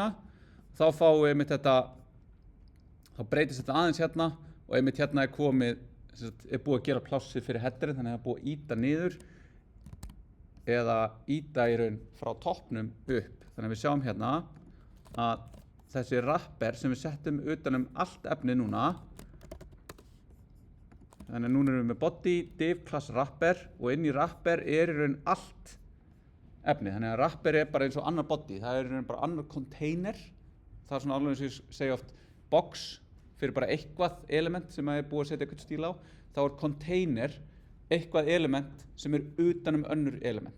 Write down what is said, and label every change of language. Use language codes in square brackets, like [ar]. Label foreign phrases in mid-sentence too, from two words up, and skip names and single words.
[is] Þá fáum við einmitt þetta, þá breytist þetta aðeins hérna og einmitt hérna er komið, er búið að gera plássið fyrir headerinn, þannig að það er búið að ýta niður eða ýta í raun frá toppnum upp. Þannig að við sjáum hérna að þessi wrapper sem við settum utan allt efni núna, þannig að núna erum við með body, div, class, wrapper og inn í wrapper er í raun allt efni. Þannig að wrapper er bara eins og annar body, það er í raun bara annar container. Það er svona alveg eins og ég segja oft box fyrir bara eitthvað element sem er búið að setja eitthvað stíl á. Þá er container eitthvað element sem er utan önnur element.